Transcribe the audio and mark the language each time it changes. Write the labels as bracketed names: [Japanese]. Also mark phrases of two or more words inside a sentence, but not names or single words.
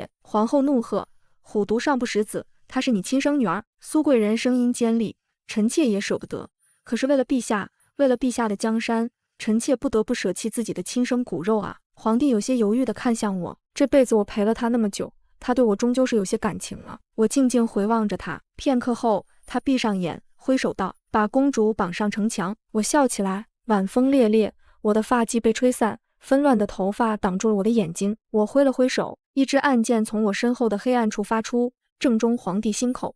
[Chinese] 皇后怒喝：“虎毒尚不食子，她是你親生女兒！” 蘇貴人聲音尖利：“臣妾也捨不得，可是為了陛下，為了陛下的江山，臣妾不得不捨棄自己的親生骨肉啊！” 皇帝有些猶豫地看向我，這輩子我陪了他那麼久，他對我終究是有些感情了。我靜靜回望着他，片刻後，他閉上眼，揮手道：“把公主綁上城牆。” 我笑起來，晚風烈烈，我的髮髻被吹散，紛亂的頭髮擋住了我的眼睛。我揮了揮手，一支暗箭從我身後的黑暗處發出，正中皇帝心口。